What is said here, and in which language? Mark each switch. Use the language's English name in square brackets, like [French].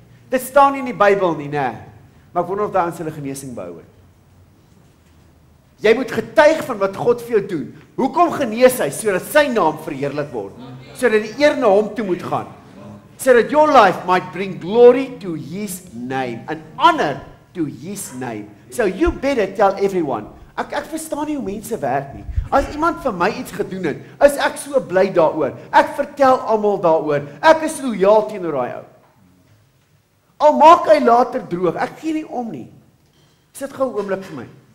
[Afrikaans] Dit staan nie in die Bybel nie, nee. Maar ek wonder of daai ouens hulle genesing behou het. Jy moet getuig van wat God vir jou doen. Hoekom genees hy? Sodat sy naam verheerlik word. Sodat die eer na hom toe moet gaan. Sodat [English] your life might bring glory to his name. And honor to his name. So you better tell everyone. [Afrikaans] Ek verstaan nie hoe mense werk nie. As iemand vir my iets gedoen het, is ek so bly daaroor. Ek vertel almal daaroor. Ek is loyaal teenoor daai ou. Al maak hy later droog, ek gee nie om nie. Sit gou 'n oomblik vir my.